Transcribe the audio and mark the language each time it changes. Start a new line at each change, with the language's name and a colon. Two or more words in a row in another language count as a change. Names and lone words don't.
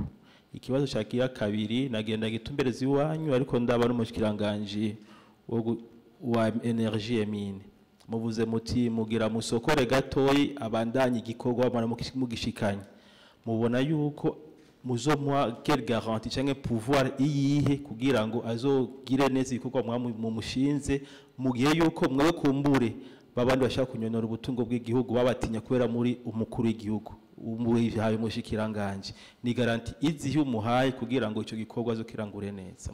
Rundi: Ikibazo cyagira kabiri nagenda gitumbereza iwanyu ariko ndaba n'umushikiranganje wa
French: energie mine,
Rundi: muvuze muti mugira musokore gatoyi abandanye igikorwa mugishikanye, mubona yuko muzomwa
French: quelle garantie
Rundi: canke pouvoir iyihe kugira ngo azogire neza igikorwa mu mushinze mu gihe yuko mwe kumbure babandi bashaka kunyonora ubutungo bw'igihugu babatinya kubera muri umukuru w'igihugu umuhaye umushikiranganje, ni garantie izihe umuhaye kugira ngo ico gikorwa azokirangure neza?